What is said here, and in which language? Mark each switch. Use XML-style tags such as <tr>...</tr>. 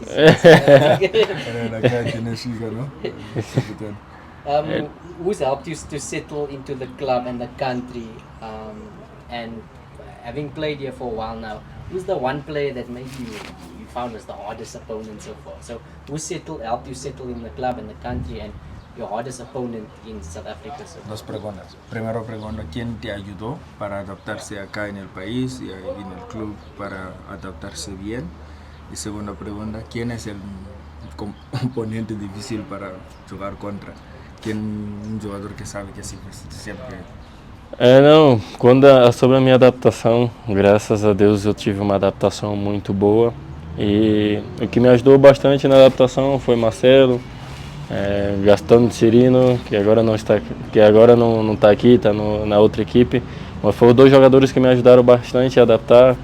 <en>shishi that who's helped you to settle into the club and the country, and having played here for a while now, who's the one player that maybe you found was the hardest opponent so far? So who helped you settle in the club and the country, and your hardest opponent in South Africa so far?</en> <es>Dos preguntas. Primero pregunta, ¿quién te ayudó para adaptarse acá en el país y en el club para adaptarse bien? Y segunda pregunta, ¿quién es el componente difícil para jugar contra? ¿Quién un jogador que sabe que siempre</es> <pt>Não, sobre a minha adaptação, graças a Deus eu tive uma adaptação muito boa, e o que me ajudou bastante na adaptação foi Marcelo, Gastão Cirino, que agora não está aqui, está na outra equipe, mas foram 2 jogadores que me ajudaram bastante a adaptar.</pt>